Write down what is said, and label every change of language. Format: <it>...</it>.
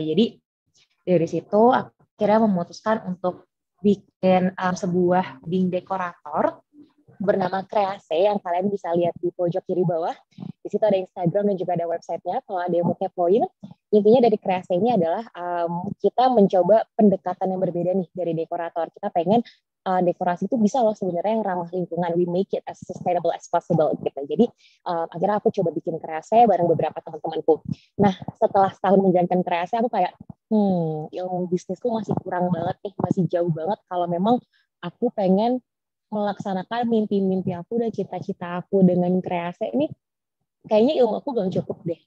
<id>Jadi dari situ akhirnya memutuskan untuk bikin sebuah wedding dekorator bernama Krease yang kalian bisa lihat di pojok kiri bawah. Di situ ada Instagram dan juga ada websitenya. Kalau ada yang mau kepoin, intinya dari Krease ini adalah kita mencoba pendekatan yang berbeda nih dari dekorator. Kita pengen dekorasi itu bisa loh sebenarnya yang ramah lingkungan.</id> <en>We make it as sustainable as possible gitu.</en> <id>Jadi akhirnya aku coba bikin Krease bareng beberapa teman-temanku. Nah, setelah setahun menjalankan Krease, aku kayak ilmu bisnisku masih kurang banget nih, masih jauh banget kalau memang aku pengen melaksanakan mimpi-mimpi aku dan cita-cita aku dengan kreasi ini, kayaknya ilmu aku belum cukup deh.</id>